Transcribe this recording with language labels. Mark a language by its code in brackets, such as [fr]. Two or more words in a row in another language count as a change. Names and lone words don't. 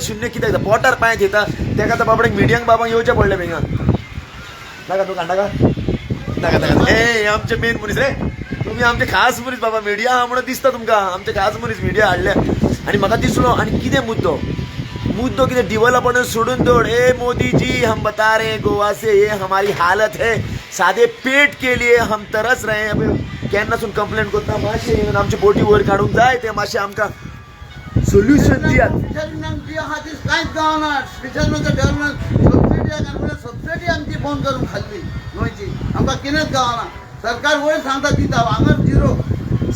[kok] शुन्य कित्याक पोटार पांय थेयता तेका आतां बाबड्याक मिडियांक बाबांक येवचें पडलें बेगा नाका तूं कांटा नाका हे आमचे मेन मनीस रे तुमी आमचे खास मनीस बाबा मिडिया आहा म्हणून दिसता तुमकां आमचे खास मनीस मिडिया हाडले आनी म्हाका दिसलो आनी कितें मुद्दो कितें डेव्हलपमेंट सोडून दवर [hi] ए मोदी जी हम बता रहे हैं गोवा से ये हमारी हालत है सादे पेट के लिए हम तरस रहे हैं [kok] केन्नासून कंप्लेंट करता मातशें आमची बोटी वयर काडूंक जाय ते मातशें आमकां सोल्युशन दियात कांयच गावना स्पेशल डेव्हलपमेंट सबसिडी आमची बंद करून खाल्ली गोंयची आमकां कितेंच गावना सरकार वयर सांगता दिता हांगा झिरो